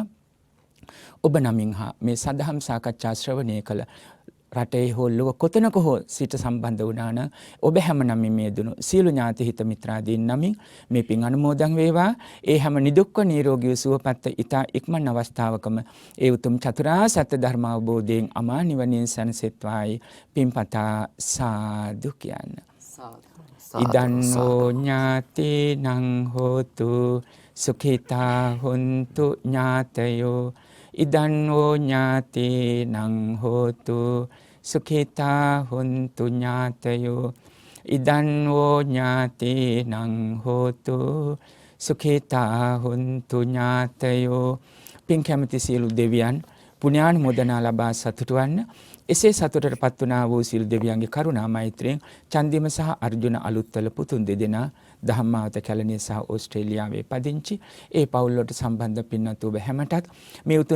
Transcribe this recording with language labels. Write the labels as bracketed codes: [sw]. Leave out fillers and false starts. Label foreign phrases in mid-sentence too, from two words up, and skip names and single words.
[si] ඔබ නමින් හා මේ සදහම් සාකච්ඡා ශ්‍රවණය කළ රටේ හෝ ලොව කොතනක හෝ සිට සම්බන්ධ වුණා නම් ඔබ හැම නමින් මේ දුණු සියලු ඥාති හිත මිත්‍රාදීන් නමින් මේ පින් අනුමෝදන් වේවා. ඒ හැම නිදුක්ව නිරෝගීව සුවපත් ඉතා ඉක්මන් අවස්ථාවකම ඒ උතුම් චතුරාර්ය සත්‍ය ධර්ම අවබෝධයෙන් අමා නිවනින් සැනසෙත්වායි පින්පතා සාදු කියන්න. [pi] ඉදන්නෝ ඥාතේනං හෝතු සුඛිතා හොන්තු ඥාතයෝ. ඉදන්නෝ ඥාතේනං හෝතු සුඛිතා හොන්තු ඥාතයෝ. ඉදන්නෝ ඥාතේනං හෝතු සුඛිතා හොන්තු ඥාතයෝ. [si] පින් කැමති සියලු දෙවියන් පුණ්‍යානුමෝදනා ලබා සතුටු වන්න. එසේ සතුටටපත් වුණා වූ සියලු දෙවියන්ගේ කරුණා මෛත්‍රියෙන් චන්දිම සහ අර්ජුන අලුත්වල පුතුන් දෙදෙනා දහම්මාවත කැලණිය සහ ඕස්ට්‍රේලියාවේ පදිංචි ඒ පවුල් වලට සම්බන්ධ පින්වත් ඔබ හැමටත් මේ උතුම්